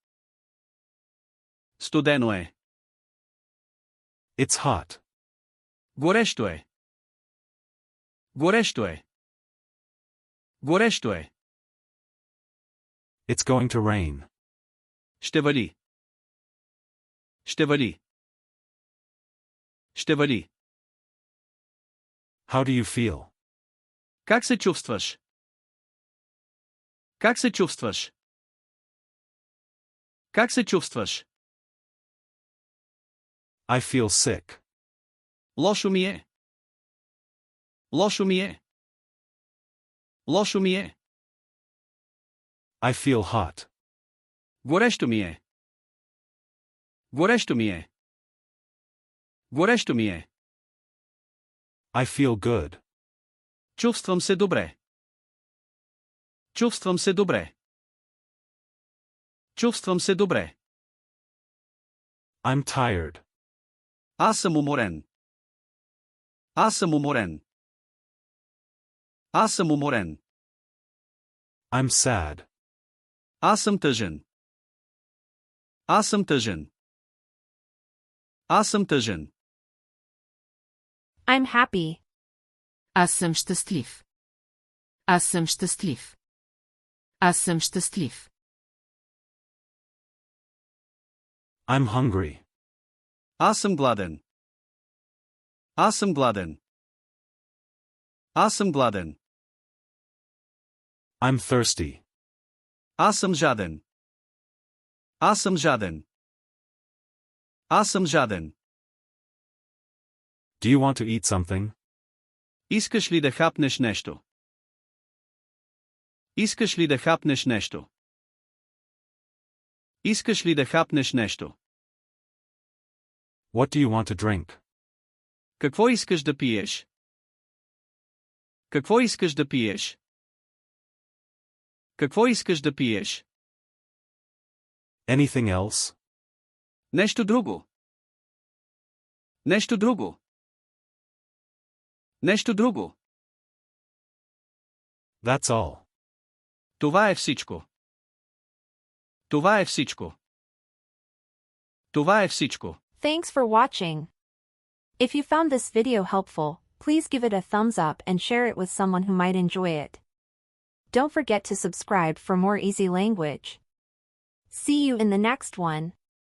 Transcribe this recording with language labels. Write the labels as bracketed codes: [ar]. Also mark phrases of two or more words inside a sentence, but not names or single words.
[bg] Студено е. [en] It's hot. [bg] Горещо е. Горещо е. Горещо е. [en] It's going to rain. [bg] Ще вали. Ще вали. Ще вали. [en] How do you feel? [bg] Как се чувстваш? Как се чувстваш? Как се чувстваш? [en] I feel sick. [bg] Лошо ми е. Лошо ми е. Лошо ми е. [en] I feel hot. [bg] Горещо ми е. Горещо ми е. Горещо ми е. [en] I feel good. [bg] Чувствам се добре. Чувствам се добре. Чувствам се добре. [en] I'm tired. [bg] Аз съм уморен. Аз съм уморен. Аз съм уморен. [en] I'm sad. [bg] Аз съм тъжен. Аз съм тъжен. Аз съм тъжен. [en] I'm happy. [bg] Аз съм щастлив. Аз съм щастлив. Аз съм щастлив. [en] I'm hungry. [bg] Аз съм гладен. Аз съм гладен. Аз съм гладен. [en] I'm thirsty. [bg] Аз съм жаден. Аз съм жаден. Аз съм жаден. [en] Do you want to eat something? [bg] Искаш ли да хапнеш нещо? Искаш ли да хапнеш нещо? Искаш ли да хапнеш нещо? [en] What do you want to drink? [bg] Какво искаш да пиеш? Какво искаш да пиеш? Какво искаш да пиеш? [en] Anything else? [bg] Нещо друго. Нещо друго. Нещо друго. [en] That's all. [bg] Това е всичко. Това е всичко. Това е всичко. [en] Thanks for watching. If you found this video helpful, please give it a thumbs up and share it with someone who might enjoy it. Don't forget to subscribe for more easy language. See you in the next one.